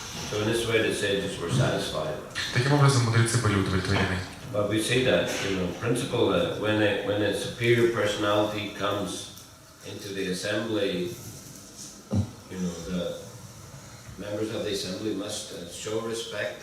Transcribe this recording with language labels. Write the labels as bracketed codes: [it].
[en] So in this way the sages were satisfied. [ru] Таким образом, мудрецы были удовлетворены. [en] But we see that, principle that when a superior personality comes into the assembly, the members of the assembly must show respect.